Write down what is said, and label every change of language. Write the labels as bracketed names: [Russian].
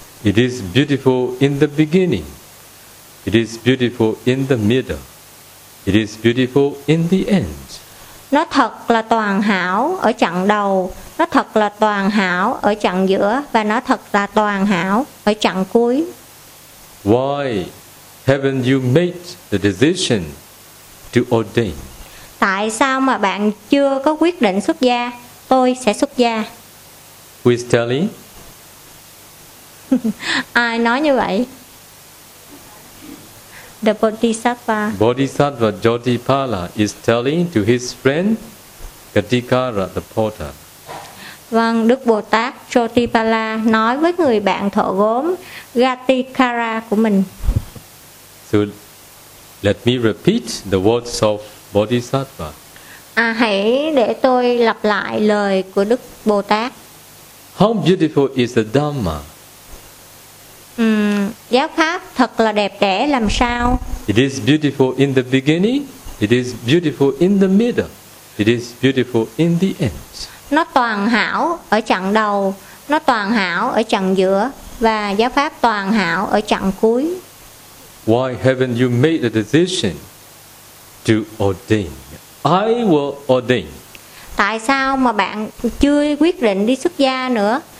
[English] It is beautiful in the beginning. It is beautiful in the middle. It is beautiful in the end. [Vietnamese] Nó thật là toàn hảo ở chặng đầu, nó thật là toàn hảo ở chặng giữa, và nó thật là toàn hảo ở chặng cuối. [English] Why haven't you made the decision to ordain? [Vietnamese] Tại sao mà bạn chưa có quyết định xuất gia? Tôi sẽ xuất gia. [English] Who is telling? [Vietnamese] Ai nói như vậy? [English] The Bodhisattva. Bodhisattva Jodipala is telling to his friend Gatikara the porter. [Vietnamese] Vâng, Đức Bồ Tát Jodipala nói với người bạn thợ gốm Gatikara của mình. [English] So let me repeat the words of Bodhisattva. [Vietnamese] À, hãy để tôi lặp lại lời của Đức Bồ Tát. [English] How beautiful is the Dhamma? [Vietnamese] Giáo pháp thật là đẹp đẽ làm sao? [English] It is beautiful in the beginning, it is beautiful in the middle, it is beautiful in the end. [Vietnamese] Nó toàn hảo ở chặng đầu, nó toàn hảo ở chặng giữa, và giáo pháp toàn hảo ở chặng cuối. [English] Why haven't you made a decision to ordain? I will ordain. [Vietnamese] Tại sao mà bạn chưa quyết định đi xuất gia nữa?